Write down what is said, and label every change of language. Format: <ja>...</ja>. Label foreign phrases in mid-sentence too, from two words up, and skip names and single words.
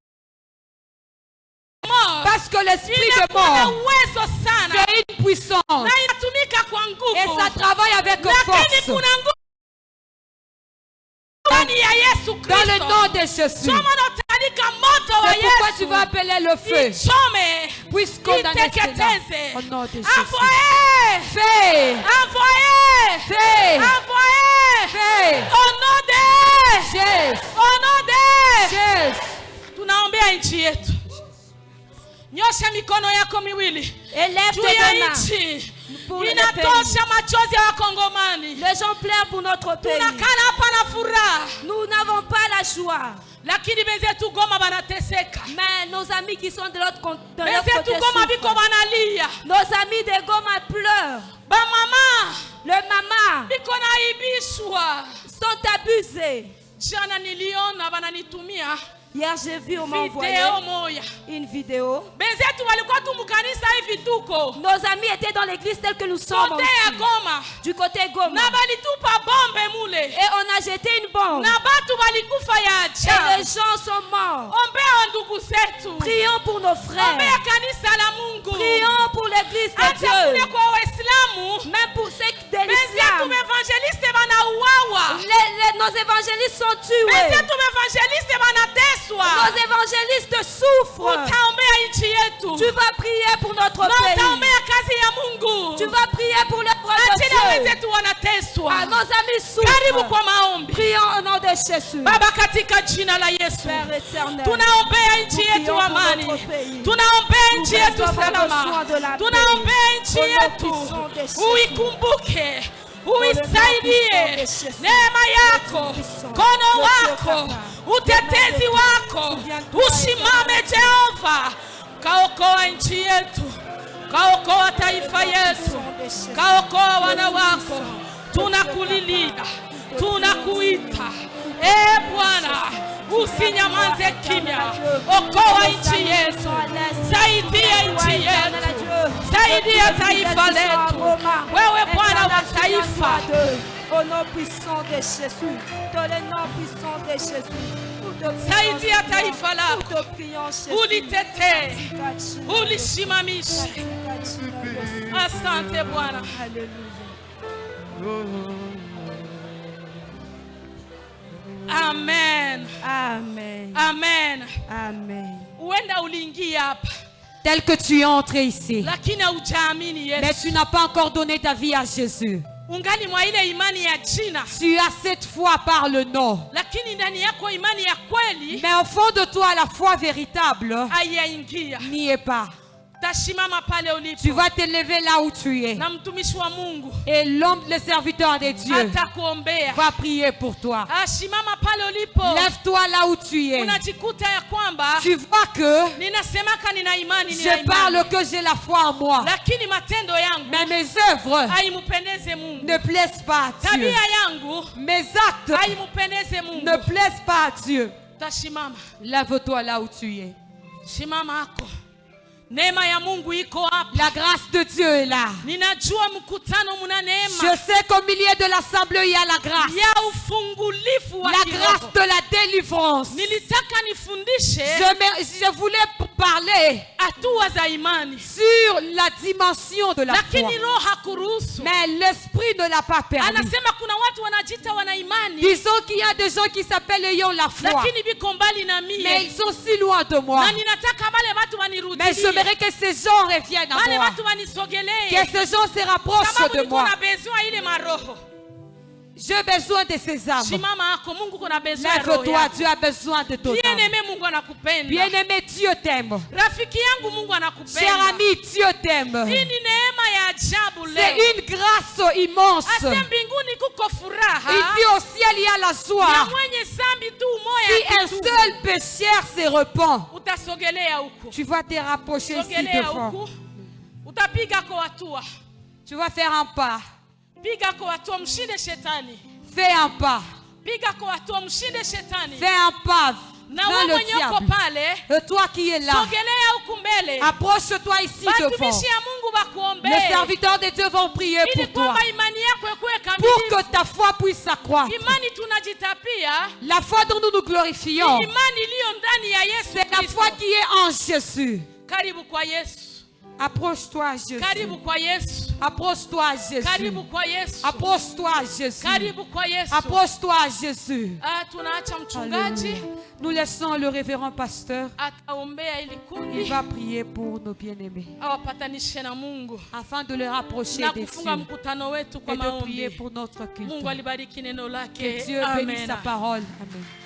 <fr>parce que l'esprit de</fr> <sw>Inakuwa na</sw> <fr>mort,</fr> <sw>uwezo sana.</sw> <fr>c'est une puissance.</fr> <sw>Na inatumika kwa nguvu.</sw> <fr>Et ça travaille avec</fr> <sw>Lakini</sw> <fr>force.</fr> <sw>kuna nguvu ndani ya Yesu Kristo.</sw> <fr>Dans le nom de Jésus.</fr> <sw>Choma na utalika moto wa</sw> <fr>C'est pourquoi tu</fr> <sw>Yesu.</sw> <fr>vas appeler le feu.</fr> <sw>Ichome.</sw> <fr>Puisse condamner cela.</fr> <sw>Iteketeze.</sw> <fr>Au nom de Jésus. Envoyez. Fais. Envoyez. Fais. Envoyez. Fais. Au nom de Jésus. Au nom de Jésus.</fr> <sw>Tunaombea nchi yetu. Nyosha mikono yako miwili.</sw> <fr>Élève</fr> <sw>Juu</sw> <fr>tes</fr> <sw>ya</sw> <fr>deux mains.</fr> <sw>nchi.</sw> <fr>Pour le</fr> <sw>Inatosha machozi ya Wakongomani.</sw> <fr>Les gens pleurent pour notre pays.</fr> <sw>Tunakala hapa na furaha.</sw> <fr>Nous n'avons pas la joie.</fr> <sw>Lakini benzetu Goma banateseka.</sw> <fr>Mais nos amis qui sont de l'autre côté</fr> <sw>Benzetu Goma biko</sw> <fr>souffrent.</fr> <sw>banalia.</sw> <fr>Nos amis de Goma pleurent.</fr> <sw>Ba mama</sw> <fr>Le maman</fr> <sw>biko naibishwa.</sw> <fr>sont abusés.</fr> <sw>Jana niliona bananitumia</sw> <fr>Hier, j'ai vu, on m'a envoyé</fr> <sw>video moya.</sw> <fr>une vidéo.</fr> <sw>Benzetu walikuwa tu mukanisa hivi tuko.</sw> <fr>Nos amis étaient dans l'église telle que nous sommes</fr> <sw>Kote ya</sw> <fr>aussi. Goma. Du côté Goma.</fr> <sw>Na balitupa bombe mule.</sw> <fr>Et on a jeté une bombe.</fr> <sw>Na batu balikufa ya</sw> <fr>Et</fr> <sw>ajabu.</sw> <fr>les gens sont morts.</fr> <sw>Ombea ndugu zetu.</sw> <fr>Prions pour nos frères.</fr> <sw>Ombea kanisa la Mungu.</sw> <fr>Prions pour l'église de</fr> <sw>Hata kule</sw> <fr>Dieu.</fr> <sw>kwa Waislamu.</sw> <fr>Même pour ceux de</fr> <sw>Benzetu</sw> <fr>l'islam.</fr> <sw>evangeliste banauawa.</sw> <fr>Nos évangélistes sont tués.</fr> <sw>Benzetu evangeliste banateswa.</sw> <fr>Nos évangélistes souffrent.</fr> <sw>Utaombea nchi yetu.</sw> <fr>Tu vas prier pour notre</fr> <sw>Na</sw> <fr>pays.</fr> <sw>utaombea kazi ya Mungu.</sw> <fr>Tu vas prier pour l'œuvre de</fr> <sw>Ajili ya</sw> <fr>Dieu.</fr> <sw>wenzetu wanateswa.</sw> <fr>Ah, nos amis</fr> <sw>Karibu</sw> <fr>souffrent.</fr> <sw>kwa maombi.</sw> <fr>Prions au nom de Jésus.</fr> <sw>Baba, katika jina la Yesu,</sw> <fr>Père éternel.</fr> <sw>tunaombea nchi</sw> <fr>Nous</fr> <sw>yetu</sw> <fr>prions pour</fr> <sw>amani,</sw> <fr>notre pays.</fr> <sw>tunaombea</sw> <fr>Nous</fr> <sw>nchi yetu</sw> <fr>recevons</fr> <sw>salama,</sw> <fr>besoin de la paix.</fr> <sw>tunaombea nchi</sw> <fr>Au nom</fr> <sw>yetu,</sw> <fr>puissant de Jésus.</fr> <sw>uikumbuke,</sw> <fr>nom</fr> <sw>uisaidie</sw> <fr>puissant de Jésus.</fr> <sw>neema yako,</sw> <fr>puissant.</fr> <sw>mkono</sw> <fr>Le Dieu</fr> <sw>wako,</sw> <fr>capable.</fr> <sw>utetezi wako,</sw> <fr>Souviens-toi,</fr> <sw>usimame Jehova, kaokoa nchi yetu, kaokoa taifa yetu, kaokoa wana wako, tunakulilia, tunakuita, Bwana, usinyamaze kimya, okoa nchi yetu, saidia nchi yetu, saidia taifa letu, wewe Bwana wa taifa.</sw> <fr>Au nom puissant de Jésus, dans le nom puissant de Jésus, nous te prions,</fr> <sw>Saidia taifa</sw> <fr>nous</fr> <sw>lako,</sw> <fr>te prions, Jésus.</fr> <sw>ulitetee, ulisimamishe. Asante Bwana. Amen. Amen. Amen. Amen. Uenda uliingia hapa</sw> <fr>Tel que tu es entré ici,</fr> <sw>lakini haujaamini</sw> <fr>mais</fr> <sw>Yesu.</sw> <fr>tu n'as pas encore donné ta vie à Jésus.</fr> <sw>Ungali mwa ile imani ya jina,</sw> <fr>Tu as cette foi par le nom.</fr> <sw>lakini ndani yako imani ya kweli</sw> <fr>Mais au fond de toi, la foi véritable</fr> <sw>haiyaingia.</sw> <fr>n'y est pas.</fr> <sw>Tasimama pale</sw> <fr>Tu</fr> <sw>ulipo</sw> <fr>vas te lever là où tu es.</fr> <sw>na mtumishi wa Mungu</sw> <fr>Et l'homme, le serviteur de Dieu,</fr> <sw>atakuombea.</sw> <fr>va prier pour toi.</fr> <sw>Simama pale ulipo.</sw> <fr>Lève-toi là où tu es.</fr> <sw>Unajikuta ya kwamba</sw> <fr>Tu vois que</fr> <sw>ninasemaka nina imani, nina</sw> <fr>je</fr> <sw>imani,</sw> <fr>parle que j'ai la foi en moi.</fr> <sw>lakini matendo yangu</sw> <fr>Mais mes œuvres</fr> <sw>haimpendeze Mungu.</sw> <fr>ne plaisent pas à Dieu.</fr> <sw>Tabia yangu</sw> <fr>Mes actes</fr> <sw>haimpendeze Mungu.</sw> <fr>ne plaisent pas à Dieu.</fr> <sw>Tasimama,</sw> <fr>Lève-toi là où tu es.</fr> <sw>simama hako. Neema ya Mungu iko hapa.</sw> <fr>La grâce de Dieu est là.</fr> <sw>Ninajua mkutano muna</sw> <fr>Je</fr> <sw>neema</sw> <fr>sais qu'au milieu de l'assemblée, il y a la grâce.</fr> <sw>ya ufungulifu wa</sw> <fr>La</fr> <sw>kiroho.</sw> <fr>grâce de la délivrance.</fr> <sw>Nilitaka nifundishe</sw> <fr>Je voulais parler</fr> <sw>hatua za imani,</sw> <fr>sur la dimension de la foi.</fr> <sw>lakini roho hakuruhusu.</sw> <fr>Mais l'esprit ne l'a pas permis.</fr> <sw>Anasema kuna watu wanajita wana imani,</sw> <fr>Disons qu'il y a des gens qui s'appellent ayant la foi.</fr> <sw>lakini biko mbali na</sw> <fr>Mais</fr> <sw>mie,</sw> <fr>ils sont si loin de moi.</fr> <sw>na ninataka wale watu</sw> <fr>Mais</fr> <sw>wanirudilie,</sw> <fr>j'aimerais que ces gens reviennent à</fr> <sw>wale</sw> <fr>moi.</fr> <sw>watu wanisogelee,</sw> <fr>Que ces gens se rapprochent</fr> <sw>sababu</sw> <fr>de</fr> <sw>niko</sw> <fr>moi.</fr> <sw>na besoin ile maroho.</sw> <fr>J'ai besoin de ces âmes.</fr> <sw>Simama hako, Mungu kuna besoin ya roho</sw> <fr>Lève-toi,</fr> <sw>yako.</sw> <fr>Dieu a besoin de ton âme. Bien-aimé,</fr> <sw>Mungu anakupenda.</sw> <fr>Bien-aimé, Dieu t'aime.</fr> <sw>Rafiki yangu, Mungu</sw> <fr>Cher</fr> <sw>anakupenda.</sw> <fr>ami, Dieu t'aime.</fr> <sw>Hii ni neema ya ajabu</sw> <fr>C'est</fr> <sw>leo.</sw> <fr>une grâce immense.</fr> <sw>Ase mbinguni kuko</sw> <fr>Il</fr> <sw>furaha</sw> <fr>dit au ciel, il y a la</fr> <sw>ya</sw> <fr>joie.</fr> <sw>mwenye sambi tu</sw> <fr>Si</fr> <sw>moya</sw> <fr>un</fr> <sw>kitu.</sw> <fr>seul pécheur se repent,</fr> <sw>Utasogelea huku,</sw> <fr>tu vas te rapprocher ici</fr> <sw>sogelea</sw> <fr>devant.</fr> <sw>huku, utapiga kwa hatua,</sw> <fr>Tu vas faire un pas.</fr> <sw>piga kwa hatua, mshinde shetani.</sw> <fr>Fais un pas.</fr> <sw>Piga kwa hatua, mshinde shetani.</sw> <fr>Fais un pas.</fr> <sw>Na</sw> <fr>Dans</fr> <sw>wewe</sw> <fr>le</fr> <sw>mwenye uko</sw> <fr>diable.</fr> <sw>pale,</sw> <fr>Et toi qui es là,</fr> <sw>sogelea huku mbele.</sw> <fr>approche-toi ici devant.</fr> <sw>Batumishi ya Mungu</sw> <fr>Les</fr> <sw>bakuombee,</sw> <fr>serviteurs de Dieu vont prier</fr> <sw>ili</sw> <fr>pour toi.</fr> <sw>kwamba imani yako ikuwe</sw> <fr>Pour pour que ta foi puisse s'accroître.</fr> <sw>Imani tunajitapia.</sw> <fr>La foi dont nous nous glorifions,</fr> <sw>Imani iliyo ndani ya Yesu.</sw> <fr>c'est la foi qui est en Jésus.</fr> <sw>Karibu kwa Yesu.</sw> <fr>Approche-toi à Jésus.</fr> <sw>Karibu kwa Yesu.</sw> <fr>Approche-toi à Jésus.</fr> <sw>Karibu kwa Yesu.</sw> <fr>Approche-toi à Jésus.</fr> <sw>Karibu kwa Yesu.</sw> <fr>Approche-toi à Jésus.</fr> <sw>Tunaacha mchungaji</sw> <fr>Alléluia. Nous laissons le révérend pasteur.</fr> <sw>ataombea ili</sw> <fr>Il</fr> <sw>kundi</sw> <fr>va prier pour nos bien-aimés</fr> <sw>awapatanishe na Mungu</sw> <fr>afin de le rapprocher</fr> <sw>na</sw> <fr>des</fr> <sw>kufunga</sw> <fr>cieux</fr> <sw>mkutano wetu kwa</sw> <fr>et de prier</fr> <sw>maombi.</sw> <fr>pour notre culte.</fr> <sw>Mungu alibariki neno</sw> <fr>Que</fr> <sw>lake.</sw> <fr>Dieu bénisse sa</fr> <sw>Amen.</sw> <fr>parole. Amen.</fr>